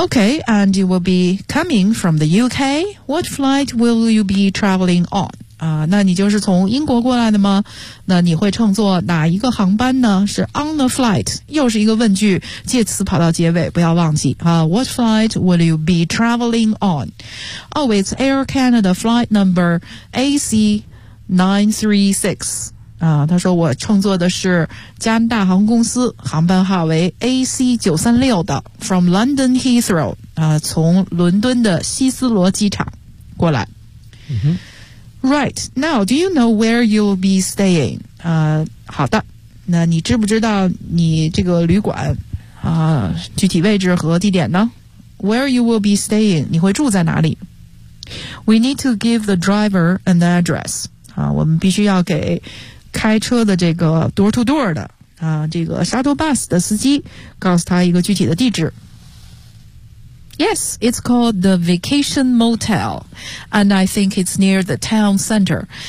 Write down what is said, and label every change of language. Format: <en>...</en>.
<en>OK, and you will be coming from the UK. What flight will you be traveling on?</en> <zh>那你就是从英国过来的吗？那你会乘坐哪一个航班呢？是 on the flight, 又是一个问句，介词跑到结尾，不要忘记啊。</zh> <en>What flight will you be traveling on? Oh, it's Air Canada flight number AC936.</en> <zh>他说我乘坐的是加拿大航空公司，航班号为 AC936 的 ,from London Heathrow, 从伦敦的希斯罗机场过来。</zh> <en>Right, now, do you know where you'll be staying?</en> <zh>好的，那你知不知道你这个旅馆具体位置和地点呢？</zh> <en>Where you will be staying,</en> <zh>你会住在哪里？</zh> <en>We need to give the driver an address.</en> <zh>我们必须要给开车的这个 door-to-door 的这个 shuttle bus 的司机告诉他一个具体的地址。</zh> <en>Yes, it's called the Vacation Motel, and I think it's near the town center.</en>